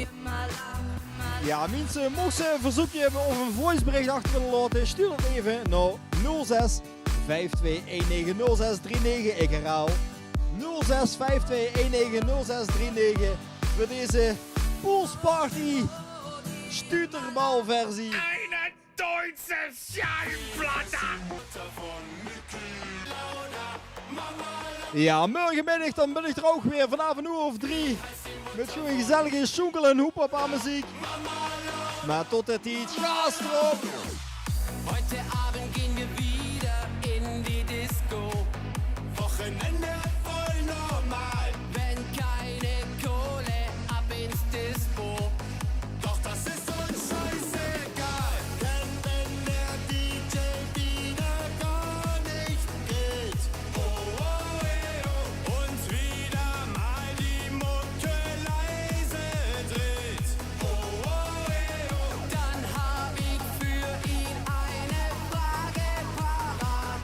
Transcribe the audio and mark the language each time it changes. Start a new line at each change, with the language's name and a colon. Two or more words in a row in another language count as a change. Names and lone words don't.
Dutch: Ja, mensen, mocht ze een verzoekje hebben of een voicebericht achter willen laten, stuur het even naar 06 5219 0639. Ik herhaal 06 5219 0639 voor deze poolsparty stuterbalversie.
German: Eine deutsche Schallplatte!
Dutch: Ja, morgenmiddag dan ben ik er ook weer vanaf 3 met gewoon gezellige schoenkel en hoepop aan muziek. Maar tot het iets, gas erop!
German: Heute Abend gehen wir wieder in die Disco. Wochenende voll normal. Wenn keine Kohle, ab ins Dispo. Doch das ist uns scheißegal. Denn wenn der DJ wieder gar nicht geht, oh, oh, oh, uns wieder mal die Mucke leise dreht, oh, oh, oh, dann hab ich für ihn eine Frage parat.